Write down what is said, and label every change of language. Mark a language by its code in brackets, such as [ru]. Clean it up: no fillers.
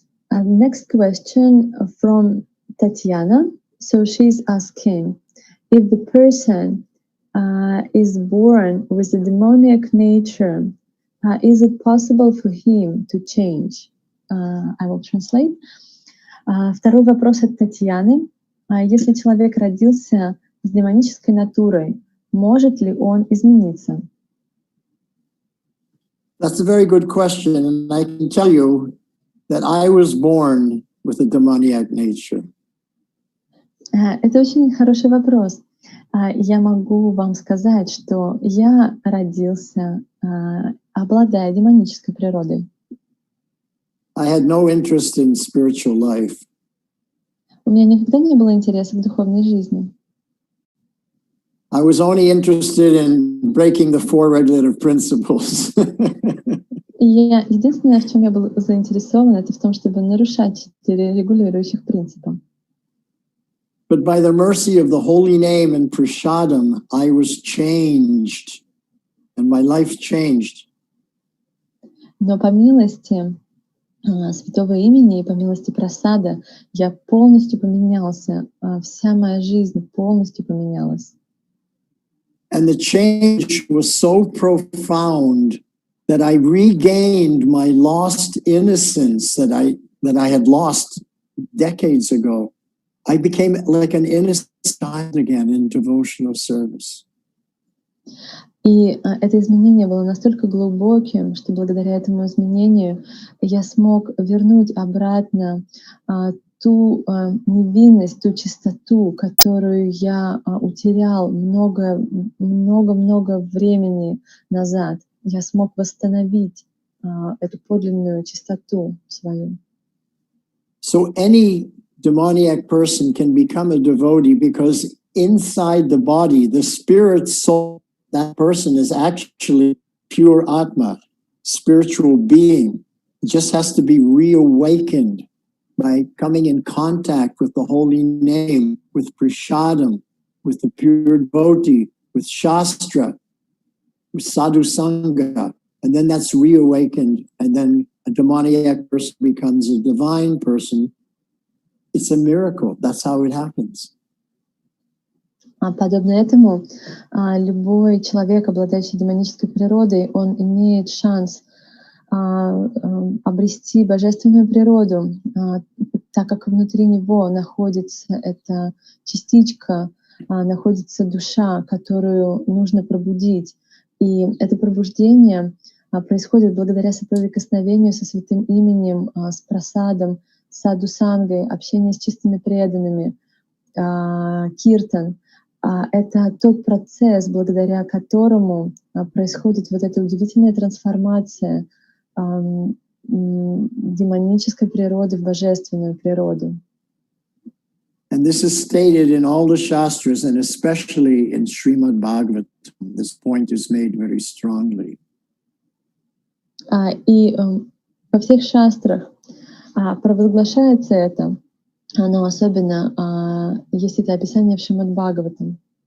[en] Next question from Tatiana. So she's asking, if the person is born with a demoniac nature, is it possible for him to change? I will translate. [ru] Второй вопрос от Татьяны. Если человек родился с демонической натурой, может ли он измениться? [en] That's a very good question, and I can tell you that I was born with a demoniac nature. [ru] Это очень хороший вопрос. Я могу вам сказать, что я родился, обладая демонической природой. [en] I had no interest in spiritual life. [ru] У меня никогда не было интереса к духовной жизни. [en] I was only interested in breaking the 4 regulative principles. [ru] И единственное, в чем я был заинтересован, это в том, чтобы нарушать 4 регулирующих принципа. [en] But by the mercy of the holy name and prasadam, I was changed, and my life changed. [ru] Но по милости святого имени и по милости прасада я полностью поменялся, вся моя жизнь полностью поменялась. [en] And the change was so profound that I regained my lost innocence that I had lost decades ago. I became like an innocent child again in devotional service. [ru] И это изменение было настолько глубоким, что благодаря этому изменению я смог вернуть обратно ту невинность, ту чистоту, которую я утерял много-много времени назад. Я смог восстановить эту подлинную чистоту свою. [en] So any demoniac person can become a devotee because inside the body, the spirit soul, that person is actually pure Atma, spiritual being. It just has to be reawakened by coming in contact with the holy name, with prasadam, with the pure devotee, with shastra, with sadhu sangha. And then that's reawakened. And then a demoniac person becomes a divine person. It's a miracle. That's how it happens. [ru] Подобно этому, любой человек, обладающий демонической природой, он имеет шанс обрести божественную природу, так как внутри него находится эта частичка, находится душа, которую нужно пробудить. И это пробуждение происходит благодаря соприкосновению со святым именем, с прасадом, с саду-сангой, общение с чистыми преданными, киртан. Это тот процесс, благодаря которому происходит вот эта удивительная трансформация демонической природы в божественную природу. [en] And this is stated in all the Shastras, and especially in Srimad Bhagavatam. This point is made very strongly. [ru] И во всех шастрах провозглашается это, но особенно есть это описание в Шримад Бхагаватам.